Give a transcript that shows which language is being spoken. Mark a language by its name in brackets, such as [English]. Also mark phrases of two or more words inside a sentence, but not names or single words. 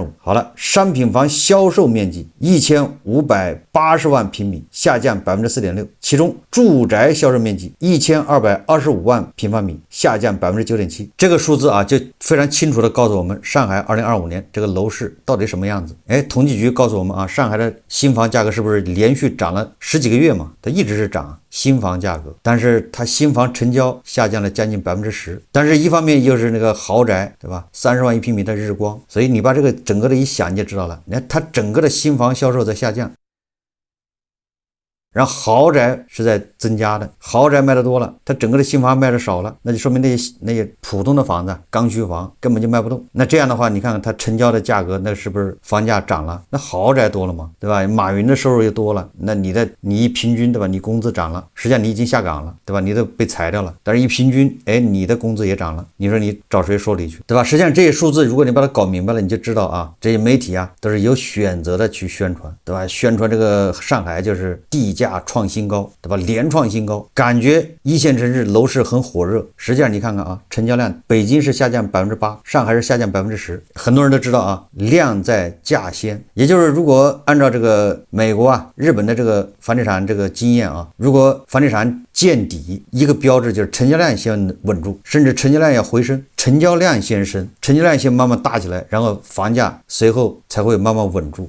[Chinese] 好了，商品房銷售面積1580萬平米，下降 4.6%， 其中住宅銷售面積1225萬平方米，下降 9.7%。這個數字啊，就非常清楚的告訴我們上海2025年這個樓市到底什麼樣子。哎，統計局告訴我們啊，上海的新房價格是不是連續漲了10幾個月嘛？它一直是漲新房價格，但是它新房成交下降了將近 10%， 但是一方面又是那個豪宅，对吧？30萬一平米的日光，所以你把這個整個的一想你就知道了，你看它整個的新房銷售在下降，然後豪宅是在增加的，豪宅賣的多了，它整個的新房賣的少了，那就說明那些普通的房子剛需房根本就賣不動。那這樣的話，你看看它成交的價格，那是不是房價漲了？那豪宅多了嘛，對吧？馬雲的收入也多了，那你一平均，对吧？你工資漲了，實際上你已經下崗了，對吧？你都被裁掉了，但是一平均，哎，你的工資也漲了，你說你找誰說理去，對吧？實際上這些數字，如果你把它搞明白了，你就知道啊，這些媒體啊都是有選擇的去宣傳，對吧？宣傳這個上海就是地價創新高，對吧？連創新高，感覺一線城市樓市很火熱。實際上你看看啊，成交量北京是下降 8%， 上海是下降 10%。很多人都知道啊，量在價先，也就是如果按照這個美國啊、日本的這個房地產這個經驗啊，如果房地產見底，一個標誌就是成交量先穩住，甚至成交量要回升，成交量先升，成交量先慢慢大起來，然後房價隨後才會慢慢穩住。